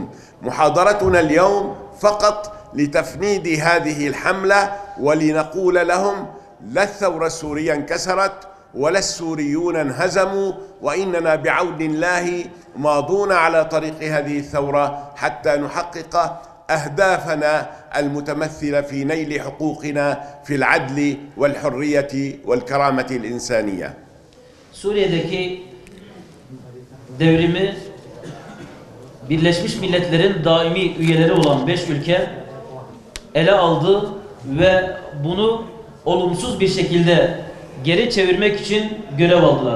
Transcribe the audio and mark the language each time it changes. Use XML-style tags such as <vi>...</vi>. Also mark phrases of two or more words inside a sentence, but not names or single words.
<ar>محاضرتنا اليوم فقط لتفنيد هذه الحملة ولنقول لهم: لا الثورة السورية انكسرت ولا السوريون انهزموا، وإننا بعون الله ماضون على طريق هذه الثورة حتى نحقق أهدافنا المتمثلة في نيل حقوقنا في العدل والحرية والكرامة الإنسانية.</ar> <tr>Suriye'deki devrimi Birleşmiş Milletler'in daimi üyeleri olan 5 ülke ele aldı ve bunu olumsuz bir şekilde geri çevirmek için görev aldılar.</tr>